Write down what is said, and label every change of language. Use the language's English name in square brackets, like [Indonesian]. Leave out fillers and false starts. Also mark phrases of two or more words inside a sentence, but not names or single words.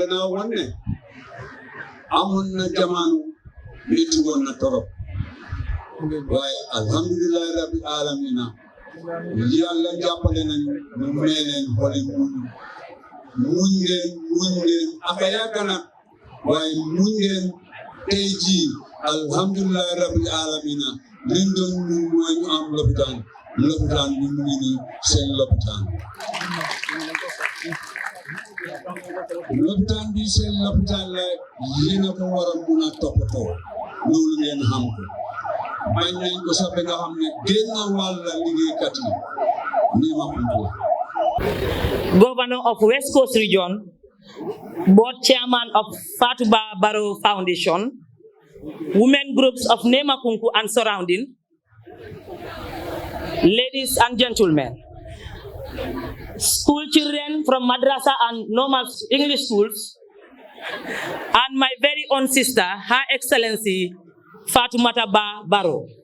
[Wolof] leen a wan ne amoon na jamono métti woon na torop waaye [Arabic] الحمد لله رب العالمين [Wolof] yàlla jàppale nañu ñu may leen xoli muñ ngeen aka yàgg na waaye muñ ngeen tey jii [Arabic] الحمد لله رب العالمين [Wolof] liñ doon ñu mooy ñu am lopitaan bi mu ngi nii seen lopitaan bi seen lopitaan la yéen a ko war a mun a toppatoo loolu ngeen xam ko bañ nañ ko sax ba nga xam ne génn wàll liggéeykat yi Nema KunKu [English] Governor of West Coast Region, Board Chairman of Fatoumatta Barrow Foundation, women groups of Nema KunKu and surrounding, ladies and gentlemen, school children from madrasa and normal English schools, and my very own sister, Her Excellency Fatoumatta Barrow.